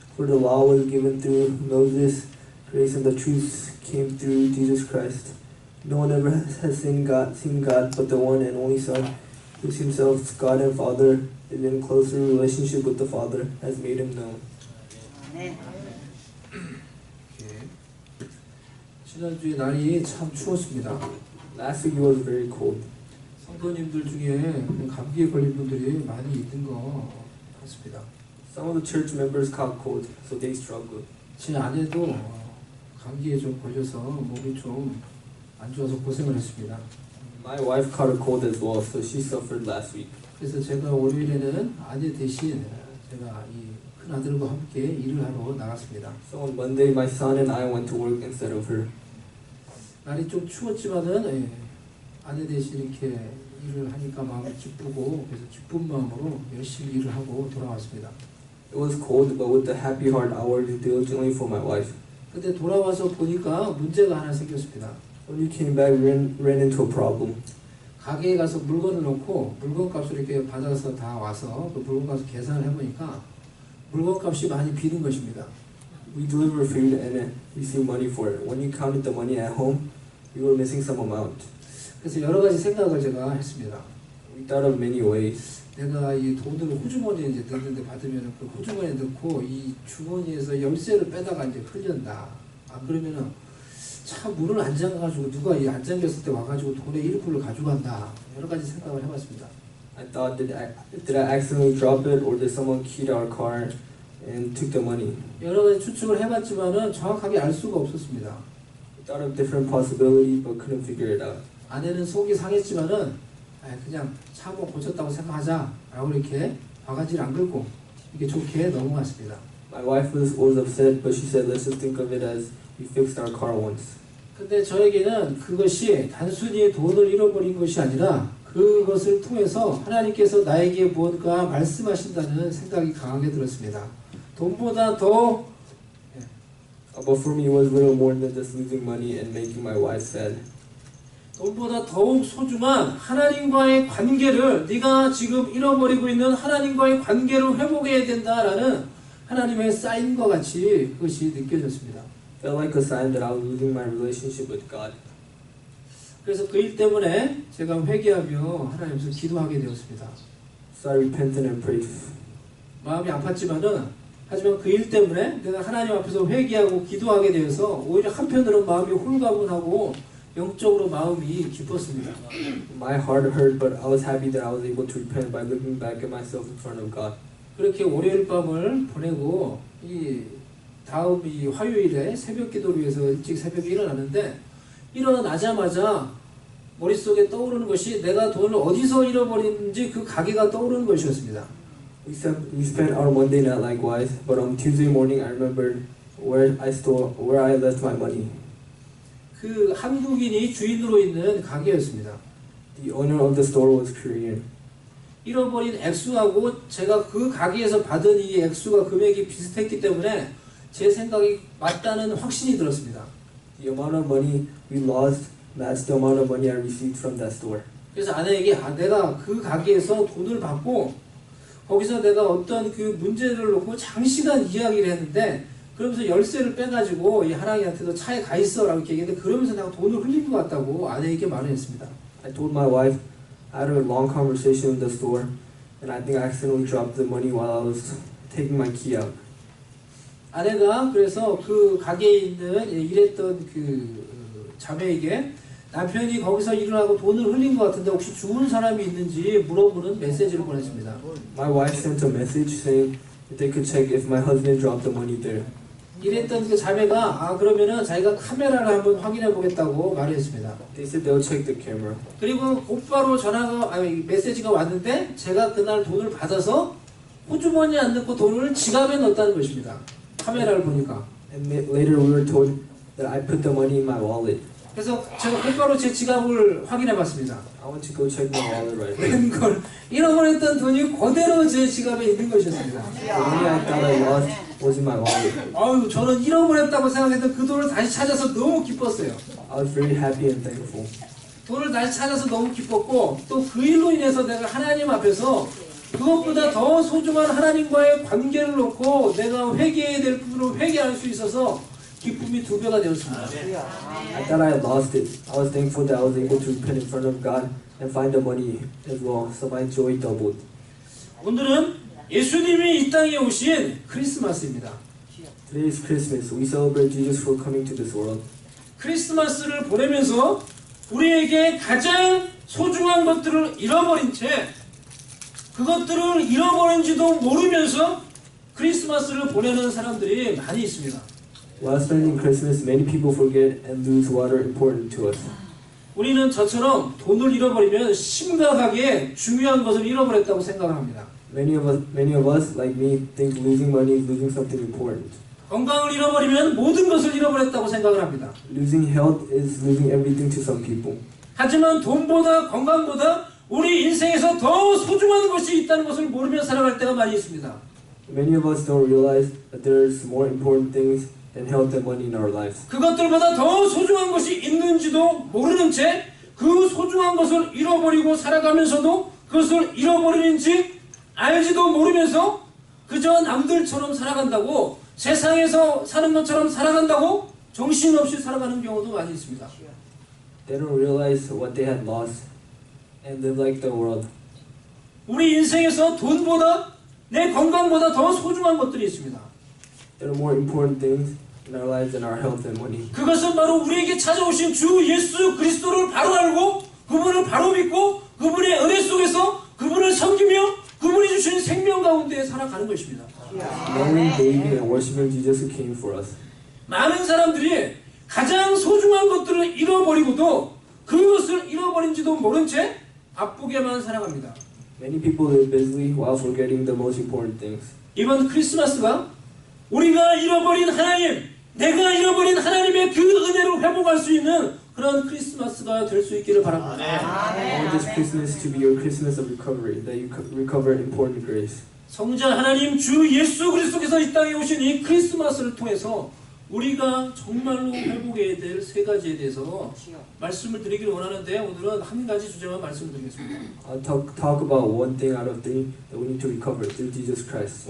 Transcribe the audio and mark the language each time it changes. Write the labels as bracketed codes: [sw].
[en] For the law was given through Moses, grace and the truth came through Jesus Christ. No one ever has seen God, but the one and only Son, who is himself God and Father, is in closer relationship with the Father, has made him known. [ko] 지난주에 날이 참 추웠습니다. [en] Last week it was very cold. [ko] 성도님들 중에 감기에 걸린 분들이 많이 있는 것 같습니다. [en] Some of the church members caught cold, so they struggled. [ko] 제 아내도 감기에 좀 걸려서 몸이 좀 안 좋아서 고생을 했습니다. [en] My wife caught a cold as well, so she suffered last week. [ko] 그래서 제가 월요일에는 아내 대신 제가 이 큰 아들과 함께 일을 하러 나갔습니다. [en] So on Monday, my son and I went to work instead of her. [ko] 날이 좀 추웠지만은 아내 대신 이렇게 일을 하니까 마음이 기쁘고 그래서 기쁜 마음으로 열심히 일을 하고 돌아왔습니다. [en] It was cold, but with a happy heart, I worked diligently for my wife. [ko] 근데 돌아와서 보니까 문제가 하나 생겼습니다. [en] When we came back, we ran into a problem. [ko] 가게에 가서 물건을 놓고 물건값을 이렇게 받아서 다 와서 그 물건값을 계산을 해보니까 물건값이 많이 비는 것입니다. [en] We delivered food and received money for it. When you counted the money at home, we were missing some amount. [ko] 그래서 여러 가지 생각을 제가 했습니다. [en] We thought of many ways. [ko] 내가 이 돈을 호주머니에 이제 넣는데 받으면 그 호주머니에 넣고 이 주머니에서 열쇠를 빼다가 이제 흘린다. 안 그러면은 차 문을 안 잠가가지고 누가 이 안 잠겼을 때 와가지고 돈의 일부를 가져간다. 여러 가지 생각을 해봤습니다. [en] I thought, did I accidentally drop it, or did someone key our car and took the money? [ko] 여러 가지 추측을 해봤지만은 정확하게 알 수가 없었습니다. [en] We thought of different possibilities, but couldn't figure it out. [ko] 아내는 속이 상했지만은 그냥 차 한번 고쳤다고 생각하자라고 이렇게 바가지를 안 긁고 이렇게 좋게 넘어갔습니다. [en] My wife was upset, but she said, let's just think of it as we fixed our car once. [ko] 근데 저에게는 그것이 단순히 돈을 잃어버린 것이 아니라 그것을 통해서 하나님께서 나에게 무언가 말씀하신다는 생각이 강하게 들었습니다. 돈보다 더 [en] But for me, it was little more than just losing money and making my wife sad. [ko] 돈보다 더욱 소중한 하나님과의 관계를 네가 지금 잃어버리고 있는 하나님과의 관계를 회복해야 된다라는 하나님의 사인과 같이 그것이 느껴졌습니다. [en] Felt like a sign that I was losing my relationship with God. [ko] 그래서 그 일 때문에 제가 회개하며 하나님 앞에서 기도하게 되었습니다. [en] So I repented and prayed. [ko] 마음이 아팠지만은 하지만 그 일 때문에 내가 하나님 앞에서 회개하고 기도하게 되어서 오히려 한편으로는 마음이 홀가분하고 영적으로 마음이 기뻤습니다. [en] My heart hurt, but I was happy that I was able to repent by looking back at myself in front of God. [ko] 그렇게 월요일 밤을 보내고 이 다음 이 화요일에 새벽 기도를 위해서 일찍 새벽에 일어났는데 일어나자마자 머릿속에 떠오르는 것이 내가 돈을 어디서 잃어버렸는지 그 가게가 떠오르는 것이었습니다. [en] We spent our Monday night likewise, but on Tuesday morning I remembered where I left my money. [ko] 그 한국인이 주인으로 있는 가게였습니다. [en] The owner of the store was Korean. [ko] 잃어버린 액수하고 제가 그 가게에서 받은 이 액수가 금액이 비슷했기 때문에 제 생각이 맞다는 확신이 들었습니다. [en] The amount of money we lost matched the amount of money I received from that store. [ko] 그래서 아내에게 내가 그 가게에서 돈을 받고 거기서 내가 어떤 그 문제를 놓고 장시간 이야기를 했는데 그러면서 열쇠를 빼가지고 이 하랑이한테도 차에 가 있어라고 이렇게 얘기했는데 그러면서 내가 돈을 흘린 것 같다고 아내에게 말을 했습니다. [en] I told my wife, I had a long conversation in the store, and I think I accidentally dropped the money while I was taking my key out. [ko] 아내가 그래서 그 가게에 있는 일했던 그 자매에게 남편이 거기서 일을 하고 돈을 흘린 것 같은데 혹시 죽은 사람이 있는지 물어보는 메시지를 보냈습니다. [en] My wife sent a message saying if they could check if my husband dropped the money there. [ko] 일했던 그 자매가 그러면은 자기가 카메라를 한번 확인해 보겠다고 말을 했습니다. [en] They said they'll check the camera. [ko] 그리고 곧바로 메시지가 왔는데 제가 그날 돈을 받아서 호주머니에 안 넣고 돈을 지갑에 넣었다는 것입니다. 카메라를 보니까. [en] And later we were told that I put the money in my wallet. [ko] 그래서 제가 곧바로 제 지갑을 확인해 봤습니다. [en] I went to go check my wallet right now. [ko] 웬걸 잃어버렸던 돈이 그대로 제 지갑에 있는 것이었습니다. [en] The money I thought I lost was in my wallet. [ko] 아유, 저는 잃어버렸다고 생각했던 그 돈을 다시 찾아서 너무 기뻤어요. [en] I was very happy and thankful. [ko] 돈을 다시 찾아서 너무 기뻤고 또 그 일로 인해서 내가 하나님 앞에서 그것보다 더 소중한 하나님과의 관계를 놓고 내가 회개해야 될 부분을 회개할 수 있어서 기쁨이 2배가 되었습니다. [en] I thought I had lost it. I was thankful that I was able to repent in front of God and find the money as well, so my joy doubled. [ko] 오늘은 예수님이 이 땅에 오신 크리스마스입니다. [en] Today is Christmas. We celebrate Jesus for coming to this world. [ko] 크리스마스를 보내면서 우리에게 가장 소중한 것들을 잃어버린 채 그것들을 잃어버린지도 모르면서 크리스마스를 보내는 사람들이 많이 있습니다. [en] While spending Christmas, many people forget and lose what are important to us. [ko] 우리는 저처럼 돈을 잃어버리면 심각하게 중요한 것을 잃어버렸다고 생각을 합니다. [en] Many of us, like me, think losing money is losing something important. [ko] 건강을 잃어버리면 모든 것을 잃어버렸다고 생각을 합니다. [en] Losing health is losing everything to some people. [ko] 하지만 돈보다 건강보다 우리 인생에서 더 소중한 것이 있다는 것을 모르며 살아갈 때가 많이 있습니다. [en] Many of us don't realize that there's more important things than health and money in our lives. [ko] 그것들보다 더 소중한 것이 있는지도 모르는 채 그 소중한 것을 잃어버리고 살아가면서도 그것을 잃어버리는지 알지도 모르면서 그저 남들처럼 살아간다고 세상에서 사는 것처럼 살아간다고 정신없이 살아가는 경우도 많이 있습니다. [en] They don't realize what they had lost and live like the world. [ko] 우리 인생에서 돈보다 내 건강보다 더 소중한 것들이 있습니다. [en] There are more important things in our lives than our health and money. [ko] 그것은 바로 우리에게 찾아오신 주 예수 그리스도를 바로 알고 그분을 바로 믿고 그분의 은혜 속에서 그분을 섬기며 그분이 주신 생명 가운데 살아가는 것입니다. [en] Knowing, believing, and worshiping Jesus who came for us. [ko] 많은 사람들이 가장 소중한 것들을 잃어버리고도 그것을 잃어버린지도 모른 채 바쁘게만 살아갑니다. [en] Many people live busily while forgetting the most important things. [ko] 이번 크리스마스가 우리가 잃어버린 하나님, 내가 잃어버린 하나님의 그 은혜를 회복할 수 있는 그런 크리스마스가 될 수 있기를 바랍니다. [en] I want this Christmas to be your Christmas of recovery, that you recover important grace. [ko] 성자 하나님 주 예수 그리스도께서 이 땅에 오신 이 크리스마스를 통해서 우리가 정말로 회복해야 될 3가지에 대해서 말씀을 드리기를 원하는데 오늘은 한 가지 주제만 말씀을 드리겠습니다. [en] I'll talk about one thing out of three that we need to recover through Jesus Christ.